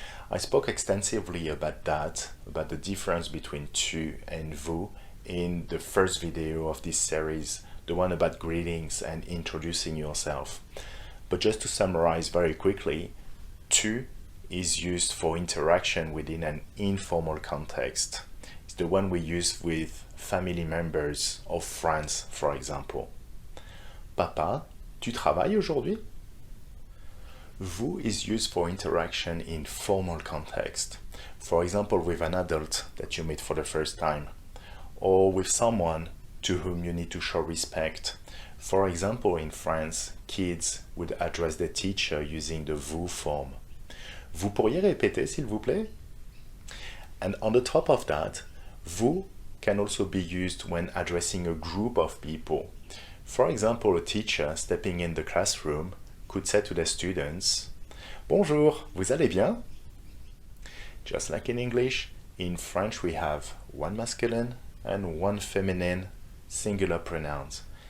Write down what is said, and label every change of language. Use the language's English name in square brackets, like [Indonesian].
[English] I spoke extensively about that, about the difference between tu and vous in the first video of this series, the one about greetings and introducing yourself. But just to summarize very quickly, tu is used for interaction within an informal context. It's the one we use with family members or friends, for example. [French] Papa, tu travailles aujourd'hui? [English] Vous is used for interaction in formal context. For example, with an adult that you meet for the first time, or with someone to whom you need to show respect. For example, in France, kids would address their teacher using the vous form. [French] Vous pourriez répéter, s'il vous plaît? [English] And on the top of that, vous can also be used when addressing a group of people. For example, a teacher stepping in the classroom could say to their students, [French] Bonjour, vous allez bien? [English] Just like in English, in French we have one masculine and one feminine singular pronouns.